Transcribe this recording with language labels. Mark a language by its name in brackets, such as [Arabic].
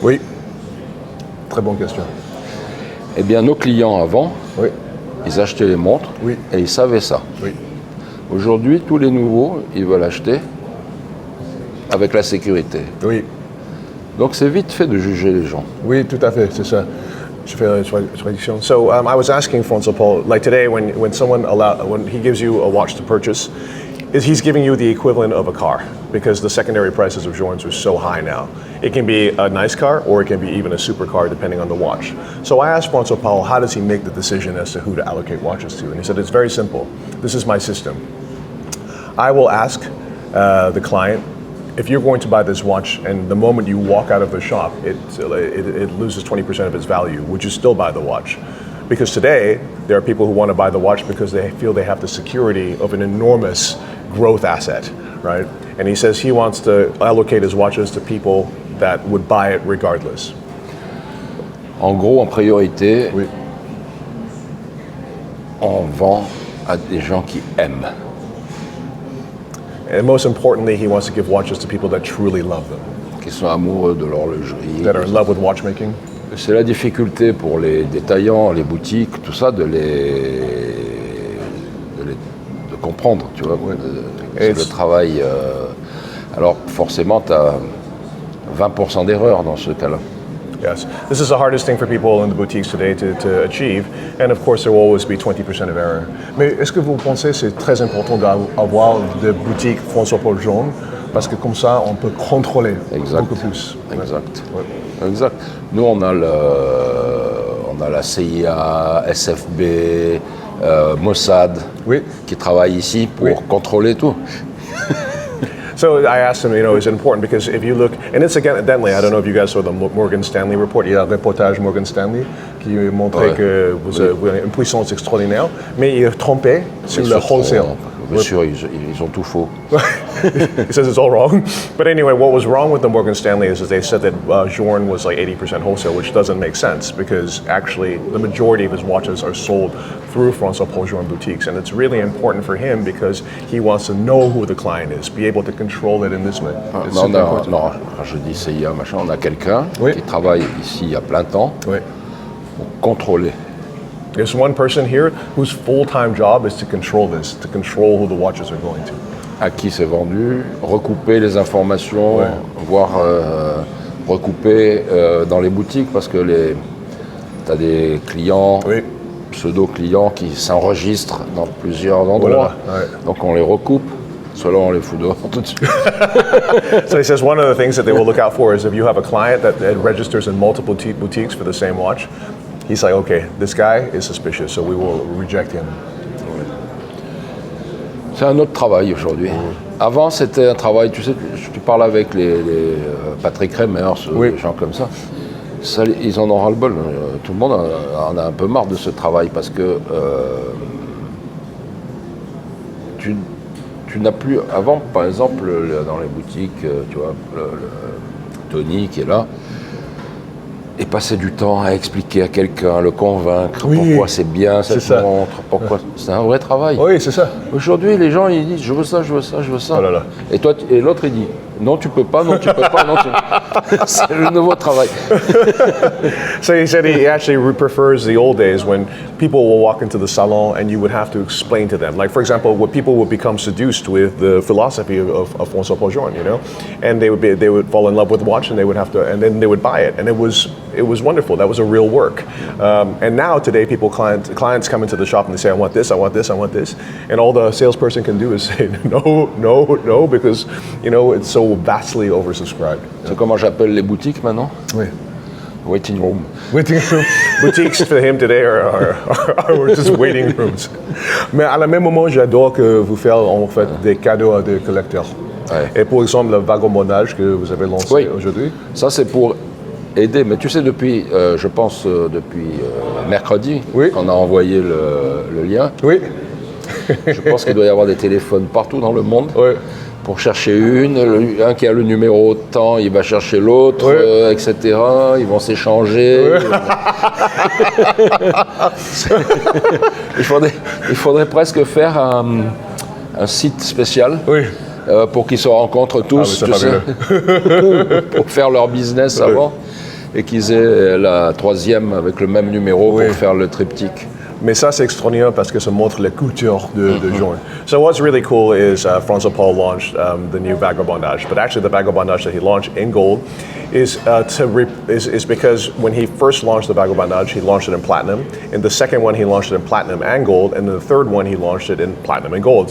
[French] Oui, très bonne question. Eh bien, nos clients avant, ils achetaient les montres et ils savaient ça. Oui. Aujourd'hui, tous les nouveaux, ils veulent acheter avec la sécurité. Oui. Donc, c'est vite fait de juger les gens. Oui, tout à fait, c'est ça. Je fais la traduction. [English] So, I was asking François-Paul, like today, when he gives you a watch to purchase, he's giving you the equivalent of a car because the secondary prices of Journe's are so high now. It can be a nice car or it can be even a supercar depending on the watch. So I asked François-Paul, how does he make the decision as to who to allocate watches to? And he said, it's very simple. This is my system. I will ask the client, if you're going to buy this watch and the moment you walk out of the shop, it loses 20% of its value, would you still buy the watch? Because today, there are people who want to buy the watch because they feel they have the security of an enormous growth asset, right? And he says he wants to allocate his watches to people that would buy it regardless. [French] En gros, en priorité, on vend à des gens qui aiment. [English] And most importantly, he wants to give watches to people that truly love them. [French] Qui sont amoureux de l'horlogerie. [English] That are in love with watchmaking. [French] C'est la difficulté pour les détaillants, les boutiques, tout ça, de comprendre, tu vois. C'est le travail. Alors forcément, tu as 20% d'erreur dans ce cas-là. [English] Yes, this is the hardest thing for people in the boutiques today to achieve, and of course there will always be 20% of error. [French] Mais est-ce que vous pensez que c'est très important d'avoir des boutiques François-Paul Journe, parce que comme ça on peut contrôler beaucoup plus. Exact. Ouais. Exact. Nous on a la CIA, SFB, Mossad qui travaillent ici pour contrôler tout. [English] So I asked him, is it important? Because if you look, and incidentally, I don't know if you guys saw the Morgan Stanley report. [French] Il y a un reportage Morgan Stanley qui montrait que vous avez une puissance extraordinaire, mais il est trompé sur le wholesale. Bien sûr, ils ont tout faux. [English] He says it's all wrong. But anyway, what was wrong with the Morgan Stanley is that they said that Journe was like 80% wholesale, which doesn't make sense because actually the majority of his watches are sold through François-Paul Journe boutiques. And it's really important for him because he wants to know who the client is, be able to control it in this way. [French] Non, quand je dis CIA, machin, on a quelqu'un qui travaille ici à plein temps pour contrôler. [English] There's one person here whose full-time job is to control this, to control who the watches are going to. [French] À qui c'est vendu, recouper les informations, voire recouper dans les boutiques parce que tu as des clients, pseudo-clients qui s'enregistrent dans plusieurs endroits. Donc on les recoupe, soit on les fout dehors tout de suite. [English] So he says one of the things that they will look out for is if you have a client that registers in multiple boutiques for the same watch, he's like, okay, this guy is suspicious, so we will reject him. [French] C'est un autre travail aujourd'hui. Avant, c'était un travail, tu sais, tu parles avec les Patrick Remers, des gens comme ça. Ils en ont ras-le-bol. Tout le monde en a un peu marre de ce travail parce que tu n'as plus... Avant, par exemple, dans les boutiques, tu vois, Tony qui est là, et passer du temps à expliquer à quelqu'un, le convaincre, pourquoi c'est bien cette montre, pourquoi c'est un vrai travail. Oui, c'est ça. Aujourd'hui, les gens ils disent je veux ça, je veux ça, je veux ça. Oh là là. Et l'autre il dit non tu peux pas, non tu peux pas, non tu... C'est le nouveau travail. [English] So he said he actually prefers the old days when people will walk into the salon and you would have to explain to them. Like for example, what people would become seduced with the philosophy of François-Paul Journe, and they would fall in love with the watch and then they would buy it, and it was wonderful. That was a real work. And now today, clients come into the shop and they say, I want this, I want this, I want this, and all the salesperson can do is say no, because it's so vastly oversubscribed. [French] C'est comment j'appelle les boutiques maintenant? Oui. [English] Waiting room. Waiting room. Boutiques for him today are just waiting rooms. [French] Mais à la même moment, j'adore que vous faites des cadeaux à des collecteurs. Et pour exemple, le vagabondage que vous avez lancé aujourd'hui. Ça c'est pour aider, mais tu sais depuis, je pense depuis mercredi, qu'on a envoyé le lien. Oui. Je pense qu'il doit y avoir des téléphones partout dans le monde. Pour chercher un qui a le numéro tant, il va chercher l'autre, etc. Ils vont s'échanger. Il faudrait presque faire un site spécial pour qu'ils se rencontrent tous, pour faire leur business avant, et qu'ils aient la troisième avec le même numéro pour faire le triptyque. Mais ça, c'est extraordinaire parce que ça montre la couture de Journe. [English] So what's really cool is François-Paul launched the new vagabondage, but actually the vagabondage that he launched in gold is because when he first launched the vagabondage, he launched it in platinum. In the second one, he launched it in platinum and gold, and the third one, he launched it in platinum and gold.